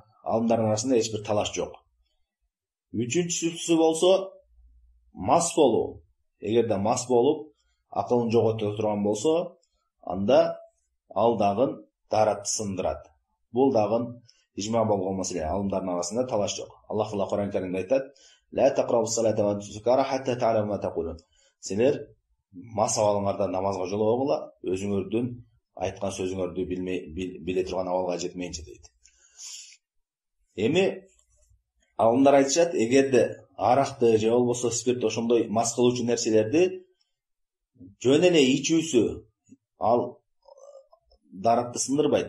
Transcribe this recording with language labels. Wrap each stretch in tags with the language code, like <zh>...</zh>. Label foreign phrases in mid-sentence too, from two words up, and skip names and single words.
<ky>Алымдардын арасында эч бир талаш жок. Үчүнчүсү болсо мас болуу. Эгерде мас болуп акылын жогото турган болсо, анда ал дагы даратты сындырат. Бул дагы ижма болгон маселе, алымдардын арасында талаш жок. Аллах Таала Кур'ан Каримде айтат:</ky> <ar>"لا تقربوا الصلاة وأنتم سكارى حتى تعلموا ما تقولون."</ar> <ky>Силер мас абалыңарда намазга жолобогула, өзүңөрдүн айткан сөзүңөрдү биле турган абалга жетмейинче дейт. Эми алымдар айтышат, эгерде аракты же болбосо спирт, ошондой мас кылуучу нерселерди жөн эле ичүүсү ал даратты сындырбайт.</ky>